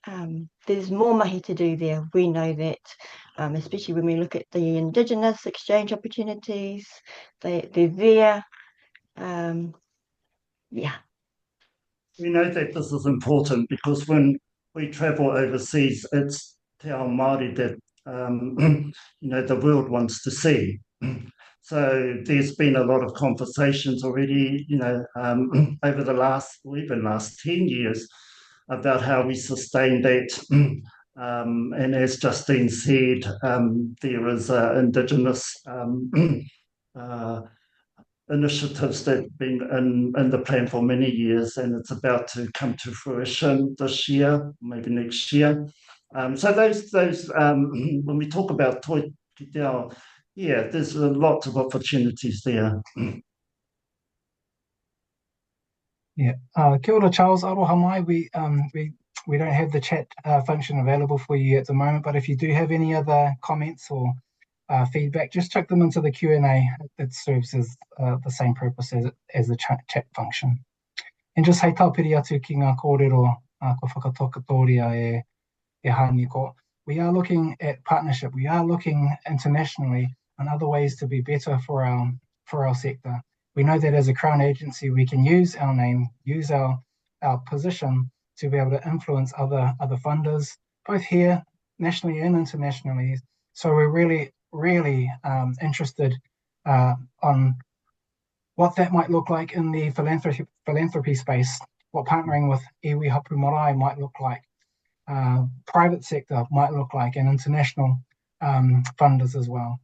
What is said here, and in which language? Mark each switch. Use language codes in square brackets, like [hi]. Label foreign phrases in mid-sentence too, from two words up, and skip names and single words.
[en] There's more mahi to do there. We know that, especially when we look at the Indigenous exchange opportunities, they're there. Yeah. We know that this is important because when we travel overseas, it's [mi] te ao Māori [en] that the world wants to see. So there's been a lot of conversations already, over the last 10 years about how we sustain that. And as Justine said, there is Indigenous initiatives that have been in the plan for many years, and it's about to come to fruition this year, maybe next year. So those when we talk about Toi ki te ao, yeah, there's lots of opportunities there. Yeah. [mi] Kia ora, Charles. Aroha mai. [en] We don't have the chat function available for you at the moment, but if you do have any other comments or feedback, just chuck them into the Q&A. It serves as the same purpose as the chat function. [mi] And just hei taupiri atu ki ngā kōrero ko whakatokatoria e hāniko. [en] We are looking at partnership. We are looking internationally on other ways to be better for our sector. We know that as a Crown agency, we can use our name, use our position to be able to influence other funders, both here, nationally and internationally. So we're really, really interested on what that might look like in the philanthropy space, what partnering with [mi] iwi hapu marae [en] might look like, private sector might look like, and international funders as well.